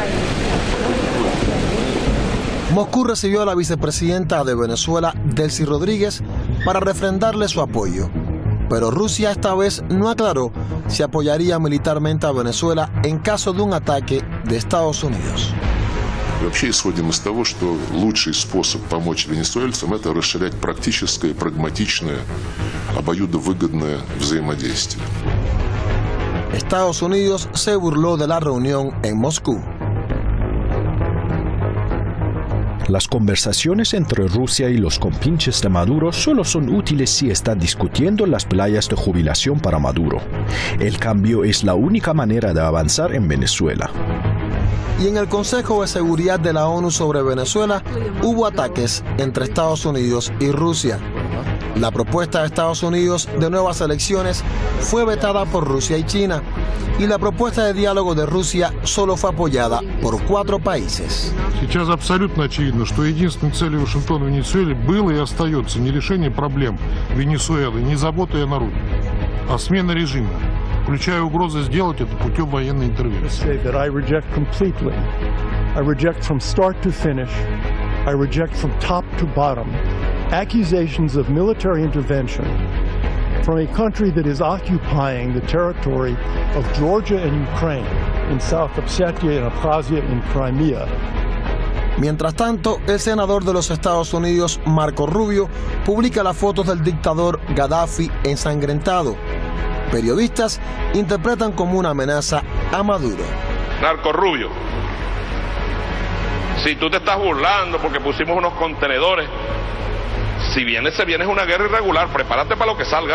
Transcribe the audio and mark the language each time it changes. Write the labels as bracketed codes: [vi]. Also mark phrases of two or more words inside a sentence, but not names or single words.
[es] Moscú recibió a la vicepresidenta de Venezuela, Delcy Rodríguez, para refrendarle su apoyo. Pero Rusia esta vez no aclaró si apoyaría militarmente a Venezuela en caso de un ataque de Estados Unidos. [ru] Вообще исходим из того, что лучший способ помочь венесуэльцам – это расширять практическое, прагматичное, обоюдовыгодное взаимодействие. [es] Estados Unidos se burló de la reunión en Moscú. Las conversaciones entre Rusia y los compinches de Maduro solo son útiles si están discutiendo las playas de jubilación para Maduro. El cambio es la única manera de avanzar en Venezuela. Y en el Consejo de Seguridad de la ONU sobre Venezuela hubo ataques entre Estados Unidos y Rusia. La propuesta de Estados Unidos de nuevas elecciones fue vetada por Rusia y China, y la propuesta de diálogo de Rusia solo fue apoyada por 4 países. [ru] Сейчас абсолютно очевидно, что единственной целью Вашингтона в Венесуэле было и остается не решение проблем Венесуэлы, не забота о народе, а смена режима, включая угрозы сделать это путем военной интервенции. [en] I reject completely. I reject from start to finish. I reject from top to bottom accusations of military intervention from a country that is occupying the territory of Georgia and Ukraine, in South Ossetia and Abkhazia and Crimea. [es] Mientras tanto, el senador de los Estados Unidos, Marco Rubio, publica las fotos del dictador Gaddafi ensangrentado. Periodistas interpretan como una amenaza a Maduro. Marco Rubio, si tú te estás burlando porque pusimos unos contenedores, si vienes, se viene una guerra irregular, prepárate para lo que salga.